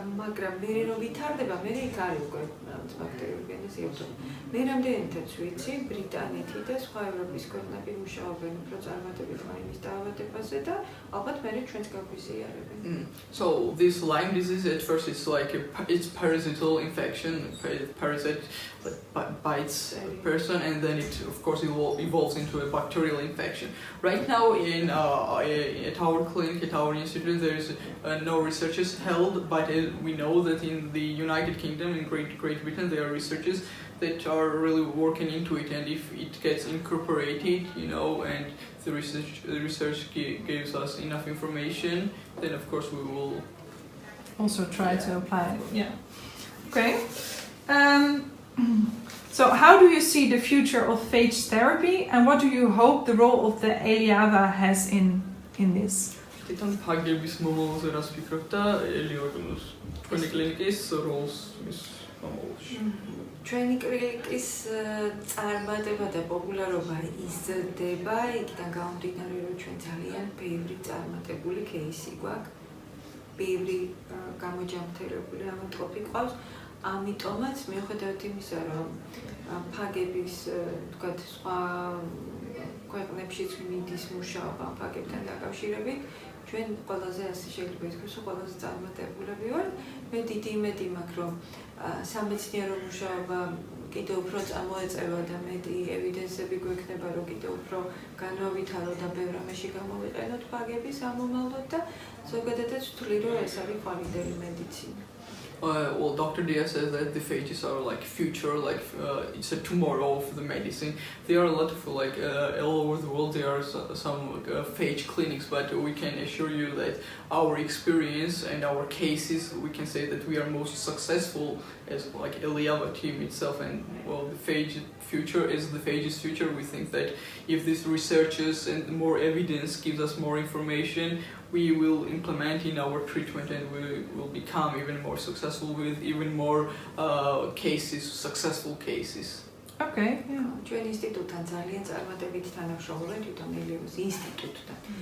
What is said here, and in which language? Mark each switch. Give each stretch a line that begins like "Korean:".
Georgian: მაგრამ მე რომ ვითარდება, მე იქ არის უკვე ბაქტერიოგენეზი. მე რამდენადაც ვიცი, ბრიტანეთი და სხვა ევროპის ქვეყნები მუშაობენ უფრო წარმატებით ლაიმის დაავადებაზე და ალბათ მე ჩვენც გაგვიზიარებენ.
English: So this Lyme disease at first it's like it's parasital infection, parasite bites a person, and then it of course evolves into a bacterial infection. Right now at our clinic, at our institute, there is no researchers held, but we know that in the United Kingdom, in Great Britain, there are researchers that are really working into it, and if it gets incorporated, and the research gives us enough information, then of course we will also try to apply it. Yeah. Okay. So how do you see the future of phage therapy, and what do you hope the role of the Eliava has in this?
Georgian: თვითონ ფაგების მომავალზე რას ფიქრობ და ელიავას ჩვენი კლინიკის როლს მის მომავალში? ჩვენი კლინიკის წარმატება და პოპულარობა იზრდება, იქიდან გამომდინარე, რომ ჩვენ ძალიან ბევრი წარმატებული кейსი გვაქვს, ბევრი გამოჯამრთელებული ავადმყოფი ყავს. ამიტომაც მიუხედავად იმისა, რომ ფაგების თქვათ სხვა ქვეყნებშიც მიდის მუშაობა ფაგებთან დაკავშირებით, ჩვენ ყველაზე ასე შეიძლება ითქვას, რომ ყველაზე წარმატებულები ვართ. მე დიდი იმედი მაქვს, რომ სამეცნიერო მუშაობა კიდევ უფრო წამოეწევა და მეტი ევიდენსები გვექნება, რომ კიდევ უფრო განავითაროთ და ბევრ რამეში გამოვიყენოთ ფაგების ამომავლად და ზოგადადაც ვთვლი, რომ ეს არის ყვავილდელი medicine.
English: Well, Dr. Diaz says that the phages are like future, it's a tomorrow of the medicine. There are a lot of all over the world. There are some phage clinics, but we can assure you that our experience and our cases, we can say that we are most successful as Eliava team itself. And well, the phage future is the phage's future. We think that if these researches and more evidence gives us more information, we will implement in our treatment, and we will become even more successful with even more successful cases. Okay.
Georgian: ჩვენ ინსტიტუტთან ძალიან წარმატებით თანამშრომლობენ, თვითონ ელიავას ინსტიტუტთან.